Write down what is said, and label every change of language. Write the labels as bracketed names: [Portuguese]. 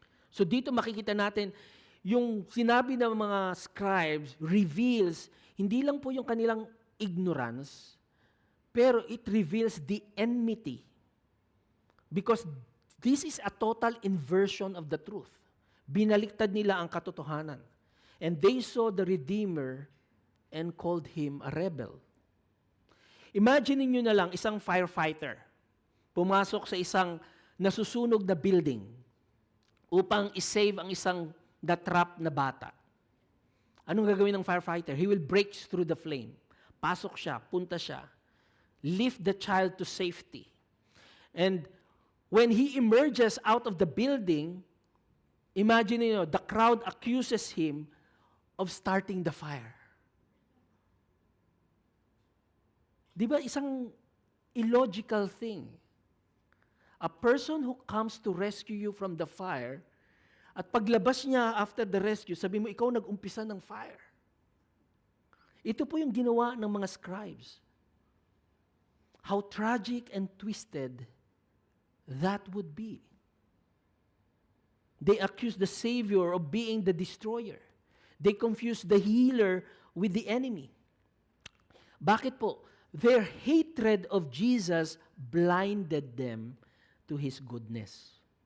[Filipino] So dito makikita natin, yung sinabi ng mga scribes reveals, hindi lang po yung kanilang ignorance, [English] pero it reveals the enmity. Because this is a total inversion of the truth. [Filipino] Binaliktad nila ang katotohanan. [English] And they saw the Redeemer and called him a rebel. [Filipino] Imagine niyo na lang isang firefighter pumasok sa isang nasusunog na building upang isave ang isang na-trap na bata. Anong gagawin ng firefighter? [English] He will break through the flame. [Filipino] Pasok siya, punta siya. [English] Lift the child to safety. And when he emerges out of the building, imagine niyo, the crowd accuses him of starting the fire. [Filipino] Di ba isang [English] illogical thing? A person who comes to rescue you from the fire, [Filipino] at paglabas niya [English] after the rescue, [Filipino] sabi mo, ikaw nag-umpisa ng [English] fire. [Filipino] Ito po yung ginawa ng mga scribes. [English] How tragic and twisted that would be. They accuse the Savior of being the destroyer. They confuse the healer with the enemy. [Filipino] Bakit po? [English] Their hatred of Jesus blinded them to His goodness.